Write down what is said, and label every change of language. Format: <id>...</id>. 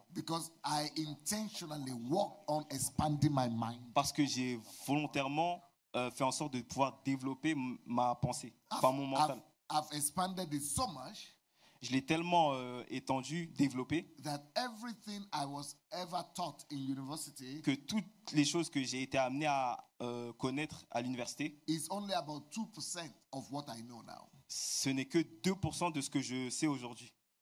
<en>Because I intentionally worked on expanding my mind.</en> <fr>Parce que j'ai volontairement fait en sorte de pouvoir développer ma pensée, enfin mon mental.</fr> <en>I've expanded it so much</en> <fr>Je l'ai tellement étendu, développé,</fr> <en>that everything I was ever taught in university</en> <fr>que toutes les choses que j'ai été amené à connaître à l'université,</fr> <en>is only about 2% of what I know now.</en> <fr>ce n'est que 2% de ce que je sais aujourd'hui.</fr>